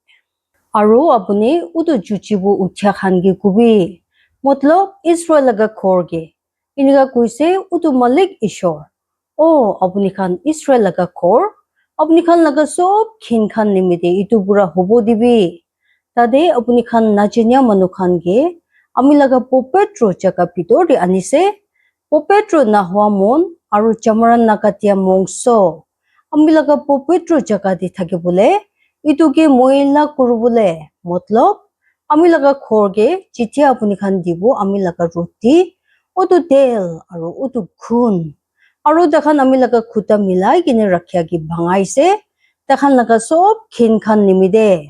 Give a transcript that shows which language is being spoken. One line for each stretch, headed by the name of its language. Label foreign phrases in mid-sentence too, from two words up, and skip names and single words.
Naga Pidgin: aru apuni utu juchibu uthya khan gi kubi matlab Israel laga khor ge iniga kuise utu malik ishor o apuni khan Israel laga khor apuni khan laga sob khin khan nimide itu pura hobo dibi tade apuni khan najinya manu khan ge ami laga popetro jaga bitor de anise popetro na hwa mon aru chamaran nakatia mongso ami laga popetro jaga de thake bole itu ke moila kurubule matlab ami laga khor ge chitia apuni khan dibo ami laga roti utu tel aru utu khun aru dakhan ami laga khuta milai kine rakhya gi bhangaise dakhan laga sob khin khan nimide